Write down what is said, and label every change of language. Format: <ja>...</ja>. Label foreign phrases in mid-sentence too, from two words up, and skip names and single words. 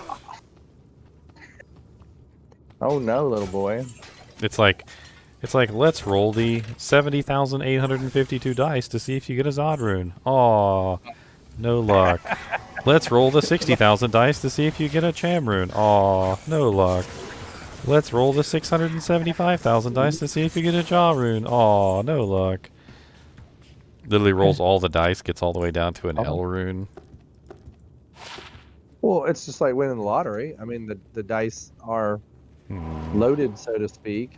<en>Oh no, little boy. It's like let's roll the 70,852 dice to see if you get a Zod rune. Aw, no luck. Let's roll the 60,000 dice to see if you get a Cham rune. Aw, no luck. Let's roll the 675,000 dice to see if you get a Jaw rune. Aw, no luck. Literally rolls all the dice, gets all the way down to an L rune. Well, it's just like winning the lottery. I mean, the dice are loaded, so to speak.</en>